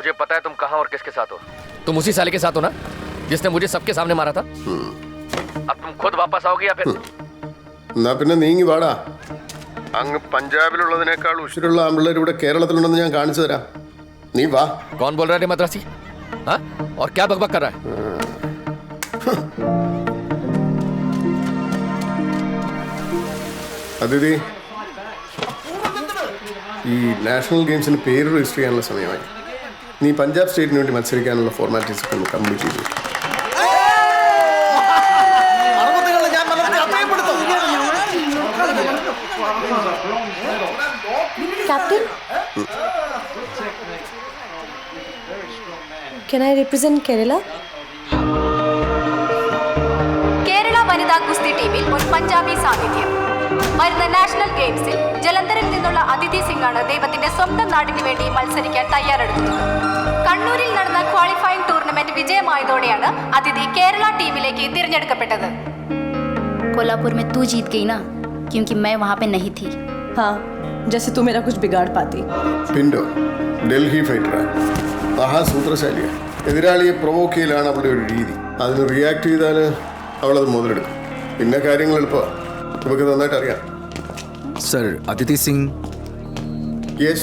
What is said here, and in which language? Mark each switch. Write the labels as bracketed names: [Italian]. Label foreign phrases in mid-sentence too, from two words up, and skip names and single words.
[Hindi] पता है तुम कहाँ और किसके साथ हो? तुम उसी साले के साथ हो ना जिसने मुझे सबके सामने मारा था? अब तुम खुद वापस आओगे या फिर? [Malayalam] എന്നാ പിന്നെ നീങ്ങി വാടാ. അങ്ങ് പഞ്ചാബിലുള്ളതിനേക്കാൾ ഉശിരുള്ള ആമ്പിള്ളേർ ഇവിടെ കേരളത്തിലുണ്ടെന്ന് ഞാൻ കാണിച്ചു തരാം. നീ വാ. [Hindi] कौन बोल रहा है मद्रासी? हाँ? और क्या बकबक कर रहा है? [Malayalam] അതിഥി, ഈ നാഷണൽ ഗെയിംസിന് പേര് രജിസ്റ്റർ ചെയ്യാനുള്ള സമയമായി. നീ പഞ്ചാബ് സ്റ്റേറ്റിന് വേണ്ടി മത്സരിക്കാനുള്ള ഫോർമാലിറ്റീസ് ഒക്കെ ഒന്ന് കംപ്ലീറ്റ് ചെയ്തു. [English] Captain? Can I represent Kerala? [Malayalam] കേരള വനിതാ ഗുസ്തി ടീമിൽ ഒരു പഞ്ചാബി സാന്നിധ്യം. വരുന്ന നാഷണൽ ഗെയിംസിൽ ജലന്ധറിൽ നിന്നുള്ള അതിഥി സിംഗാണ് ദൈവത്തിന്റെ സ്വന്തം നാടിന് വേണ്ടി മത്സരിക്കാൻ തയ്യാറെടുക്കുന്നത്. കണ്ണൂരിൽ നടന്ന ക്വാളിഫയിംഗ് ടൂർണമെന്റ് വിജയമായതോടെയാണ് അതിഥി കേരള ടീമിലേക്ക് തിരഞ്ഞെടുക്കപ്പെട്ടത്. [Hindi] कोल्हापुर में तू जीत गई ना, क्योंकि मैं वहाँ पे नहीं थी. हाँ, जैसे तू मेरा कुछ बिगाड़ पाती. [Malayalam] പിൻഡോ ഡൽഹി ഫൈറ്ററാണ്, മഹാസൂത്രശാലിയാണ്. എതിരാളിയെ പ്രൊവോക്ക് ചെയ്യലാണ് അവളുടെ ഒരു രീതി. അതിന് റിയാക്ട് ചെയ്താൽ അവളത് മുതലെടുക്കും. പിന്നെ കാര്യങ്ങൾ എളുപ്പമാണ്, നമുക്ക് നന്നായിട്ട് അറിയാം. സർ, അതിഥി സിംഗ് യെസ്.